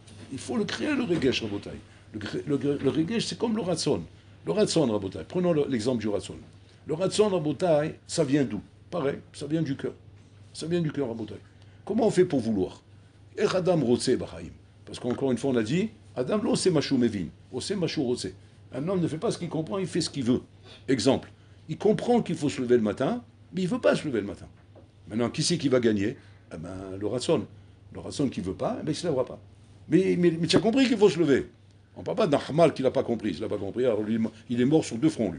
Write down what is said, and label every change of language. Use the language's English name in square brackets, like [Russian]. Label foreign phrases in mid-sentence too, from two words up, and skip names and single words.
[French] Il faut le créer, le regesh, Rabotai. Le regesh, c'est comme le ratson. Le ratson, Rabotai. Prenons l'exemple du ratson. Le ratson, Rabotai, ça vient d'où? Pareil, ça vient du cœur. Ça vient du cœur, Rabotai. Comment on fait pour vouloir? [Hebrew] Et אדם רוצה בחיים. [French] Parce qu'encore une fois, on a dit, [Hebrew] אדם לא עושה מה שהוא מבין, עושה מה שהוא רוצה. [French] Un homme ne fait pas ce qu'il comprend, il fait ce qu'il veut. Exemple, il comprend qu'il faut se lever le matin, mais il ne veut pas se lever le matin. Maintenant, qui c'est qui va gagner? Eh ben, le ratson. Le ratson qui ne veut pas, eh ben, il ne se lèvera pas. Mais tu as compris qu'il faut se lever. On ne parle pas d'un hamal qui n'a pas compris. Il n'a pas compris, alors lui, il est mort sur deux fronts, lui.